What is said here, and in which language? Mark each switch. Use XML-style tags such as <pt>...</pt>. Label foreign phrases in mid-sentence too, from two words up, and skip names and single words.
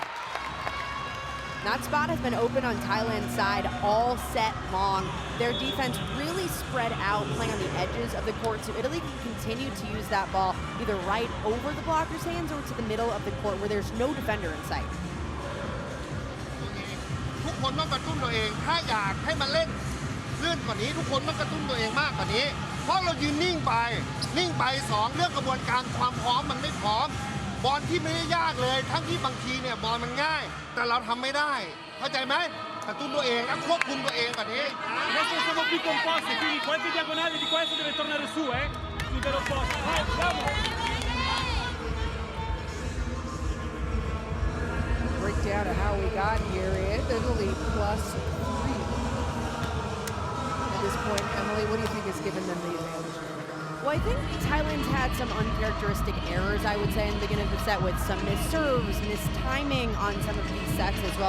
<en>That spot has been open on Thailand's side all set long. Their defense really spread out, playing on the edges of the court, so Italy can continue to use that ball either right over the blocker's hands or to the middle of the court where there's no defender in sight.</en> <th>ทุกคนต้องกระตุ้นตัวเองถ้าอยากให้มันเล่นลื่นกว่านี้ทุกคนต้องกระตุ้นตัวเองมากกว่านี้เพราะเรายืนนิ่งไป2เรื่องกระบวนการความพร้อมมันไม่พร้อม บอลที่ไม่ได้ยากเลยทั้งที่บางทีเนี่ยบอลมันง่ายแต่เราทำไม่ได้เข้าใจไหมกระตุ้นตัวเองและควบคุมตัวเองแบบนี้</th> <it>Adesso siamo più composti, quindi qualche diagonale di questo deve tornare su, chiudere opposto. Vai, bravo!</it> <en>Breakdown of how we got here. Italy plus 3. At this point, Emily, what do you think has given them the advantage? Well, I think Thailand's had some uncharacteristic errors, I would say, in the beginning of the set with some missed serves, missed timing on some of these sets as well.</en>